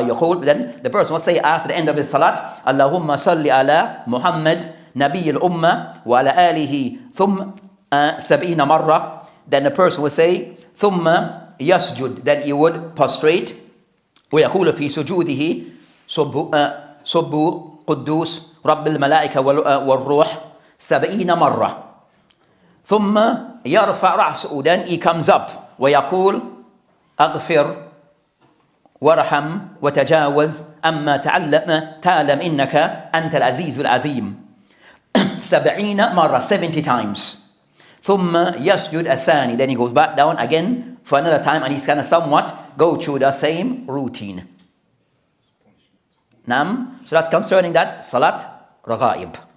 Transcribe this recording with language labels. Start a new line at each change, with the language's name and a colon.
Arabic: يقول,
English: then the person will say after the end of his salat
Arabic: اللهم صل على محمد نبي الأمة وعلى آله ثم 70 مرة.
English: Then the person will say
Arabic: ثم يسجد,
English: then he would prostrate
Arabic: ويقول في سجوده سبح قدوس رب الملائكة والروح 70 مرة. ثم يرفع رأسه,
English: then he comes up
Arabic: ويقول أغفر وارحم وتجاوز أما تعلم إنك أنت العزيز العظيم 70 مرة,
English: 70 times.
Arabic: ثم يسجد الثاني,
English: then he goes back down again for another time, and he's going to somewhat go through the same routine. So that's concerning that Salat Raghaib.